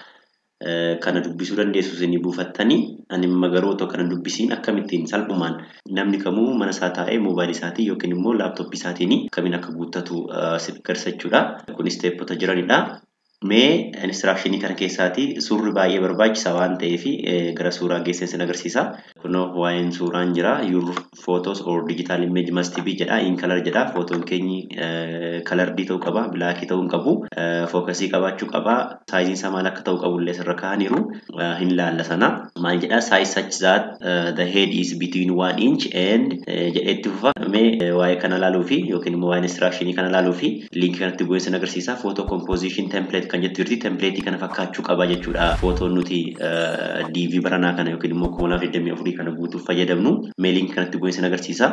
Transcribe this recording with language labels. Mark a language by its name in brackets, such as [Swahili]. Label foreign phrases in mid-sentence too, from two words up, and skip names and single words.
[Oromo] Kana dubbisuu dandeessu isin buufattanii ani magaroo otoo kana dubbisiin akkamittiin salphumaan namni kamuu mana isaa taa'ee moobaayilii isaatiin yookiin immoo laaptooppii isaatiin kamiin akka guuttatu sirreessa jechuudha. Kun steepota jiranidha. Mee instructionii kana keessaati suurri baay'ee barbaachisaa waan ta'eef gara suuraa geessan sin agarsiisa. Kunoo waa'een suuraan jira. [English] Your photos or digital image must be [Oromo] jedha. [English] In color [Oromo] jedha. Footoon keenyi colored ta'uu qaba. Black ta'uu hin qabu. Focusii qabaachuu qaba. Saayiziin isaa maal akka ta'uu qabu illee sirra kaa'aniiru. Hin laalla sana. Maal jedha [English] size such that the head is between 1 inch and [Oromo] jedheetti fufa. Mee waa'ee kana ilaaluu fi yookiin immoo waa'ee instructionii kana ilaaluu fi linkii kanatti bu'een sin agarsiisa. [English] Photo composition template [Oromo] kan jettu irratti template kana fakkaachuu qaba jechuudha. Footoon nuti DV baranaa kana yookiin immoo 2024 kana guutuuf fayyadamnu mee linkii kanatti bu'een sin agarsiisa.